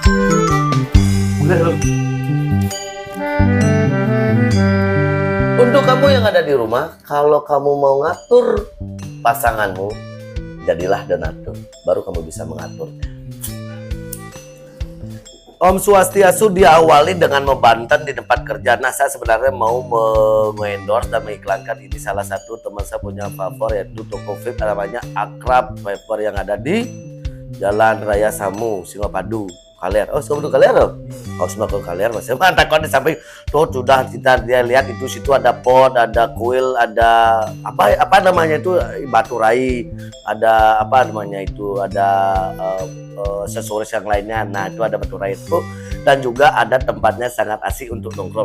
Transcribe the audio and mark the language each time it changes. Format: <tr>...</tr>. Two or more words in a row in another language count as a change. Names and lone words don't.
<id>Untuk kamu yang ada di rumah, kalau kamu mau ngatur pasanganmu, jadilah donatur, baru kamu bisa mengaturnya. Om Swastiastu diawali dengan membanten di tempat kerja. Nah, saya sebenarnya mau mengendorse dan mengiklankan ini salah satu teman saya punya favor, yaitu toko vape namanya Akrab Vapor yang ada di Jalan Raya Samu, Singapadu, Kaler. Oh, Singapadu Kaler loh. Oh, Singapadu Kaler masih mantap kan, di samping tuh sudah dia lihat itu, situ ada pot, ada kuil, ada apa namanya itu batu rai, ada apa namanya itu, ada aksesoris yang lainnya. Nah, itu ada batu rai itu, dan juga ada tempatnya sangat asik untuk nongkrong.</id>